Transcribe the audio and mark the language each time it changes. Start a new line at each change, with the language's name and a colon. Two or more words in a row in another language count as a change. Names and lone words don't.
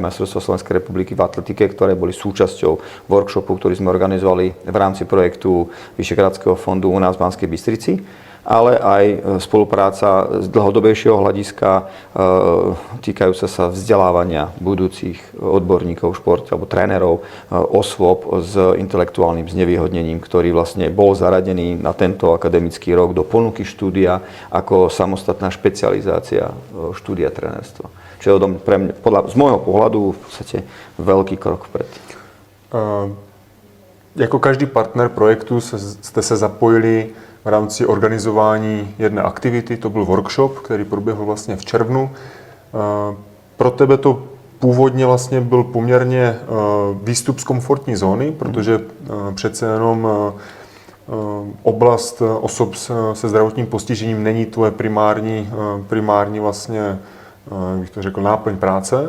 Slovak: majstrovstvo Slovenskej republiky v atletike, ktoré boli súčasťou workshopu, ktorý sme organizovali v rámci projektu Vyšehradského fondu u nás v Banskej Bystrici, ale aj spolupráca z dlhodobejšieho hľadiska týkajúca sa vzdelávania budúcich odborníkov v športe alebo trénerov, osôb s intelektuálnym znevýhodnením, ktorý vlastne bol zaradený na tento akademický rok do ponuky štúdia ako samostatná špecializácia štúdia trénerstva. Čo je pre mňa, z môjho pohľadu v podstate veľký krok vpred.
Czech: Jako každý partner projektu jste se zapojili v rámci organizování jedné aktivity, to byl workshop, který proběhl vlastně v červnu. Pro tebe to původně vlastně byl poměrně výstup z komfortní zóny, protože přece jenom oblast osob se zdravotním postižením není tvoje primární vlastně, jak bych to řekl, náplň práce.